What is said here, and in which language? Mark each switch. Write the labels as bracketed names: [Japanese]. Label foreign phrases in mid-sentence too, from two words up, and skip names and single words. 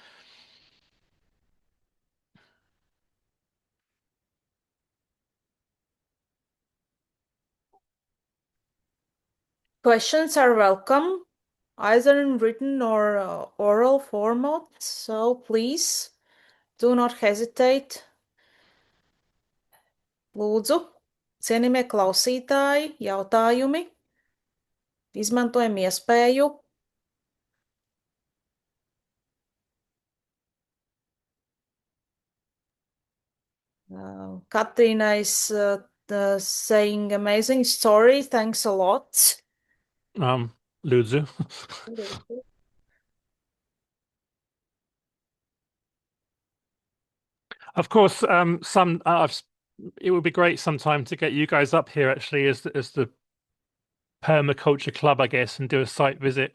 [English] Questions are welcome, either in written or oral format, so please do not hesitate. [Latvian] Lūdzu, cienījamie klausītāji, jautājumi. Izmantojam iespēju. [English] Katrīna is saying amazing story. Thanks a lot. [Latvian] Lūdzu. [English] Of course, it would be great sometime to get you guys up here actually as the permaculture club, I guess, and do a site visit.